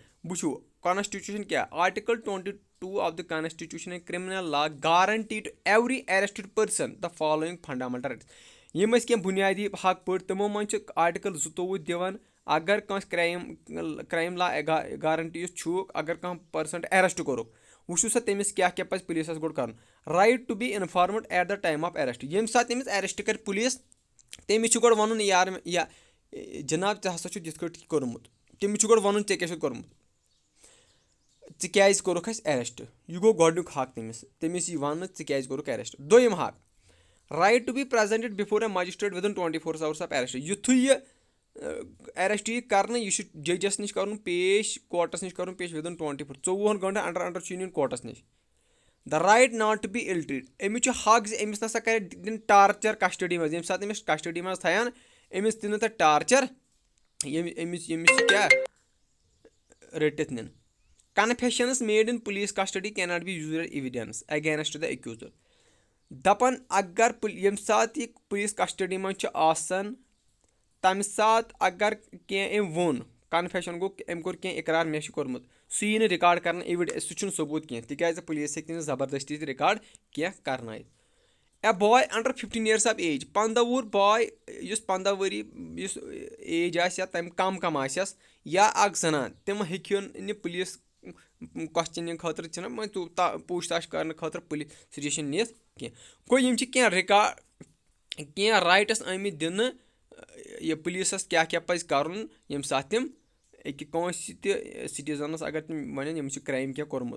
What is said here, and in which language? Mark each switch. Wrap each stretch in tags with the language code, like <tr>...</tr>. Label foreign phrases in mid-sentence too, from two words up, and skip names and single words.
<ks>وٕچھِو کانسٹِچوٗشن کیاہ</ks> <en>article 22 of the constitution and criminal law guarantee to every arrested person the following fundamental rights.</en> <ks>یِم ٲسۍ کینٛہہ بُنیٲدی حق پٲٹھۍ تِمو منٛز چھِ آرٹِکل 22 دِوان اگر کٲنٛسہِ</ks> <en>crime law guarantee</en> <ks>یُس چھُ اگر کانٛہہ</ks> <en>person arrest</en> <ks>کوٚرُکھ وٕچھِو سا تٔمِس کیاہ کیاہ پزِ پُلیٖسس گۄڈٕ کرُن.</ks> <en>right to be informed at the time of arrest.</en> <ks>ییٚمہِ ساتہٕ تٔمِس ایریسٹ کرِ پُلیٖس تٔمِس چھُ گۄڈٕ وَنُن یار یا جِناب ژےٚ ہسا چھُتھ یِتھ کٲٹھۍ کوٚرمُت. تٔمِس چھُ گۄڈٕ وَنُن ژےٚ کیاہ چھُتھ کوٚرمُت ژٕ کیازِ کوٚرُکھ اَسہِ ایریسٹ. یہِ گوٚو گۄڈٕنیُک حق تٔمِس یی وَننہٕ ژٕ کیازِ کوٚرُکھ ایریسٹ. دوٚیِم حق</ks> <en>right to be presented before a magistrate within 24 hours of arrest.</en> <ks>یِتھُے یہِ ایریسٹ یی کرنہٕ یہِ چھُ ججس نِش کرُن پیش کورٹس نِش کرُن پیش وِدن 24 24 گٲنٛٹن انڈر چھُ یُن کورٹس نِش.</ks> <en>the right not to be ill treat.</en> <ks>أمِس چھُ حق زِ أمِس نسا کرِ دِنۍ ٹارچر کسٹڈی منٛز. ییٚمہِ ساتہٕ أمِس کسٹڈی منٛز تھاون أمِس دِنہٕ تتہِ ٹارچر أمِس کیاہ رٔٹِتھ نِنۍ.</ks> <en>confessions made in police custody cannot be used as evidence against the accused.</en> <ks>دپان اگر ییٚمہِ ساتہٕ یہِ</ks> <en>police custody</en> <ks>منٛز چھُ آسان تمہِ ساتہٕ اگر کینٛہہ أمۍ ووٚن کنفیشن گوٚو أمۍ کوٚر کینٛہہ اقرار مےٚ چھُ کوٚرمُت سُہ یی نہٕ رِکاڈ کرنہٕ سُہ چھُنہٕ ثبوٗت کینٛہہ تِکیازِ پُلیٖس ہیٚکہِ نہٕ زبردستی تہِ رِکاڈ کینٛہہ کرنٲیِتھ.</ks> <en>a boy under 15 years of age</en> <ks>15 وُہُر باے یُس 15 ؤری یُس ایج آسہِ یا تَمہِ کم آسٮ۪س یا اکھ زنان تِم ہیٚکہون نہٕ</ks> <en>police questioning</en> <ks>خٲطرٕ چھِنہ پوٗچھ تاچھ کرنہٕ خٲطرٕ</ks> <en>police station</en> <ks>نِتھ کینٛہہ. گوٚو یِم چھِ کینٛہہ رِکاڈ کینٛہہ رایٹس آمٕتۍ دِنہٕ یہِ پُلیٖسس کیاہ کیاہ پزِ کرُن ییٚمہِ ساتہٕ تِم أکہِ کٲنٛسہِ تہِ سِٹیزنس اگر تِم ونن ییٚمِس چھُ کرٛایم کینٛہہ کوٚرمُت.</ks>